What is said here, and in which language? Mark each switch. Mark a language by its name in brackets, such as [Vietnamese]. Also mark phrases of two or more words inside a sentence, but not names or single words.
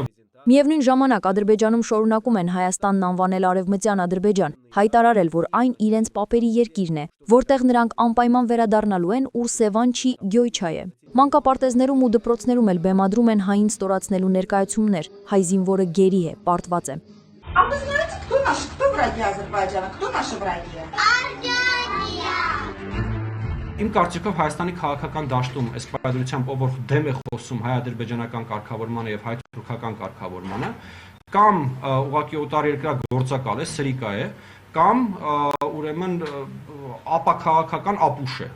[Armenian] Միևնույն ժամանակ Ադրբեջանում շարունակում են Հայաստանն անվանել Արևմտյան Ադրբեջան, հայտարարել, որ այն իրենց պապերի երկիրն է, որտեղ նրանք անպայման վերադառնալու են, ուր Սևան չի, Գյոյչա է։ Մանկապարտեզներում ու դպրոցներում էլ բեմադրում են հային ստորացնելու ներկայացումներ, հայ զինվորը գերի է, պարտված է։ [Russian] А вы знаете, кто враги Азербайджана? Кто наши враги? [Armenian] Իմ կարծիքով Հայաստանի քաղաքական դաշտում այս պայմանությամբ ով որ դեմ է խոսում հայ-ադրբեջանական կարգավորմանը եւ հայ-թուրքական կարգավորմանը, կամ ուղղակի օտարերկրյա գործակալ է, սրիկա է, կամ ուրեմն ապաքաղաքական ապուշ է։